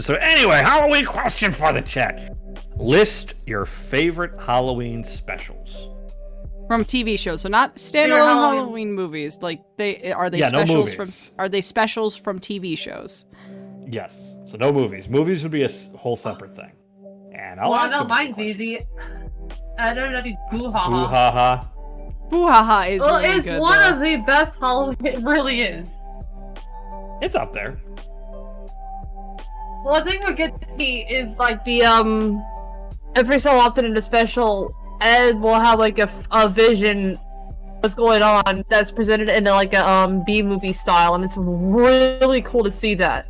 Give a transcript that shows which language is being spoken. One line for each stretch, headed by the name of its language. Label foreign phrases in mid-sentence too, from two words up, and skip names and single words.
English: So anyway, Halloween question for the chat. List your favorite Halloween specials. From TV shows, so not standalone Halloween movies. Like are they specials from specials from TV shows? Yes. So no movies. Movies would be a whole separate thing. And I'll ask mine's easy. I don't know these boo-ha-ha. Boo-ha-ha. Boo-ha-ha is Well, really it's good. one though. of the best Halloween. It really is. It's up there. Well, I think what gets me is like the every so often in a special, Ed will have like a vision what's going on that's presented in like a B movie style, and it's really cool to see that.